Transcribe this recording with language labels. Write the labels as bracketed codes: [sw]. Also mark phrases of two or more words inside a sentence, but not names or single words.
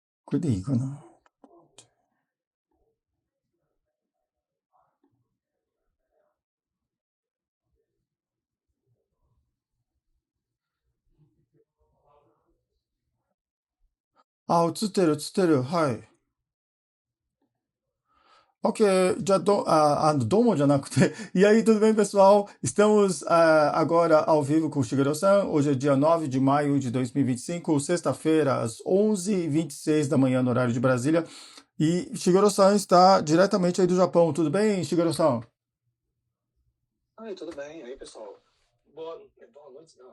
[ja] Dicono. Ah, 映ってる、はい。Ok, どうもじゃなくて. [pt] E aí, tudo bem, pessoal? Estamos agora ao vivo com o Shigeru-san. Hoje é dia 9 de maio de 2025, sexta-feira, às 11h26 da manhã, no horário de Brasília. E Shigeru-san está diretamente aí do Japão. Tudo bem, Shigeru-san? Ai, tudo bem. Aí, pessoal. Boa noite, não.